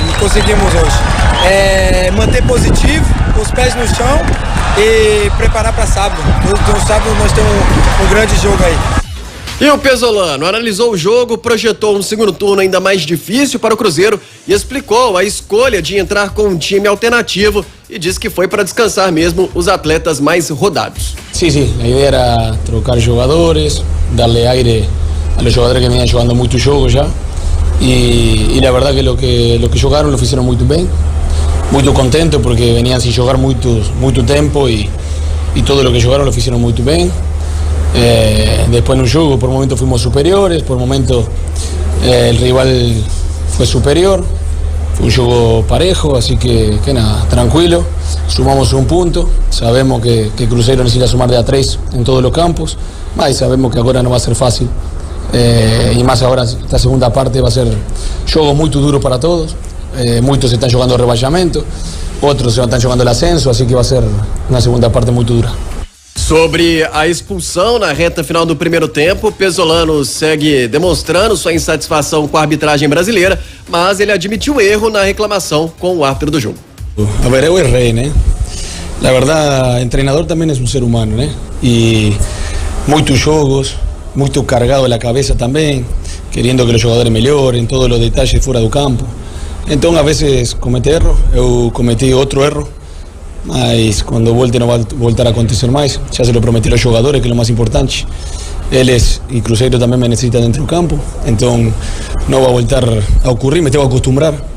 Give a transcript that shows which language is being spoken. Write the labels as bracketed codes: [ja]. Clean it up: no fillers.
[pt] E conseguimos hoje. Manter positivo, os pés no chão e preparar para sábado. No sábado nós temos um grande jogo aí. E o Pesolano analisou o jogo, projetou um segundo turno ainda mais difícil para o Cruzeiro e explicou a escolha de entrar com um time alternativo e disse que foi para descansar mesmo os atletas mais rodados. [es] Sí, a ideia era trocar [pt] jogadores, [es] darle aire a los jogadores que venían jugando muchos [pt] jogos [es] ya, y la verdad que lo que jugaron lo hicieron muy bien, muy contento porque venían sin jugar mucho tiempo y todo lo que jugaron lo hicieron muy bien. Después en un juego por momentos fuimos superiores, por momentos el rival fue superior, fue un juego parejo, así que nada, tranquilo, sumamos un punto, sabemos que Cruzeiro necesita sumar de a 3 en todos los campos, y sabemos que ahora no va a ser fácil, y más ahora esta segunda parte va a ser juego muy duro para todos, muchos están jugando [pt] rebaixamento, [es] otros están jugando el ascenso, así que va a ser una segunda parte muy dura. [pt] Sobre a expulsão na reta final do primeiro tempo, Pesolano segue demonstrando sua insatisfação com a arbitragem brasileira, mas ele admitiu erro na reclamação com o árbitro do jogo. [es] A ver, [pt] eu errei, né? [es] La verdad, el treinador también es un ser humano, [pt] né? [es] Y muchos [pt] jogos, muito [es] cargado la cabeza también, queriendo que los jugadores mejoren, todos los detalles fuera [pt] do campo. [es] Entonces, a veces comete [pt] erro, eu cometi outro erro, mas quando volte não vai voltar a acontecer mais. Já se lo prometi aos jogadores, que é o mais importante. Eles e Cruzeiro também me necessitam dentro do campo, então não vai voltar a ocorrer, me tenho que [es] acostumbrar.